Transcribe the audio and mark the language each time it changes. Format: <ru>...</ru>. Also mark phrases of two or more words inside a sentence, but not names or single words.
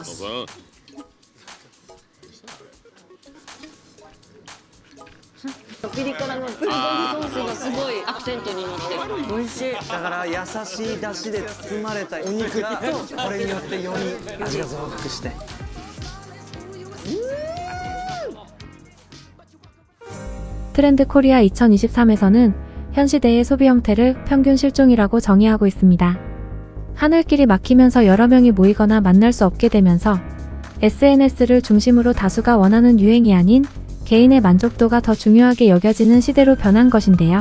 <ja>ピリ辛のブルゴーニュソースがすごいアクセントになってる。美味しい。だから優しい出汁で包まれたお肉がこれによってより味が増幅して。</ja> <ko>트렌드 코리아 2023에서는 현 시대의 소비 형태를 평균 실종이라고 정의하고 있습니다. 하늘길이 막히면서 여러 명이 모이거나 만날 수 없게 되면서 SNS를 중심으로 다수가 원하는 유행이 아닌 개인의 만족도가 더 중요하게 여겨지는 시대로 변한 것인데요.</ko>